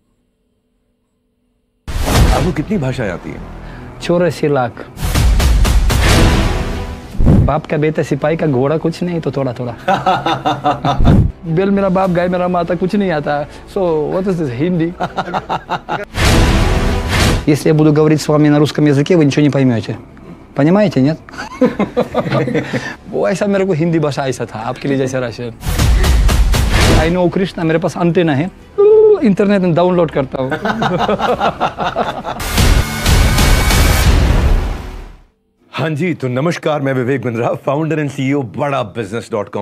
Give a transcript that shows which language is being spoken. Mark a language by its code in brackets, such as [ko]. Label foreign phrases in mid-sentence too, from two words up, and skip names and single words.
[hi] आपको कितनी भाषाएं आती हैं? 84 लाख। बाप का बेटा सिपाही का घोड़ा कुछ नहीं तो थोड़ा थोड़ा बेल मेरा बाप गाय मेरा माता कुछ नहीं आता। [en] So what is this Hindi? [ru] Если я буду говорить с вами на русском языке, вы ничего не поймете. Понимаете, нет? [hi] वो ऐसा मेरे को हिंदी भाषा ऐसा था आपके लिए जैसे रशियन। [en] I know [hi] कृष्णा, मेरे पास अंटेना है, इंटरनेट में डाउनलोड करता हूँ। हाँ जी, तो नमस्कार, मैं विवेक बिंद्रा, [en] founder and CEO [hi] बड़ा बिजनेस.com।